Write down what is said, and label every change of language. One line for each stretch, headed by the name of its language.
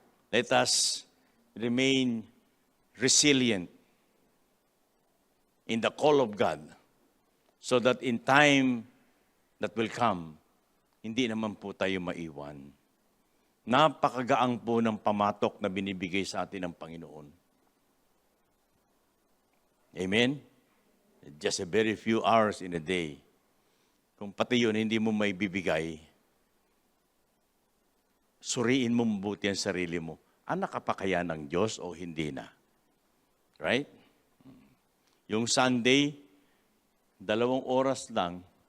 English: Let us remain resilient in the call of God so that in time that will come,
Filipino: hindi naman po tayo maiwan. Napakagaang po ng pamatok na binibigay sa atin ng Panginoon. Amen?
English: Just a very few hours in a day.
Filipino: Kung pati yun hindi mo may bibigay, suriin mo mabuti ang sarili mo. Anak ka pa kaya ng Diyos o hindi na?
English: Right?
Filipino: Yung Sunday, 2 oras lang.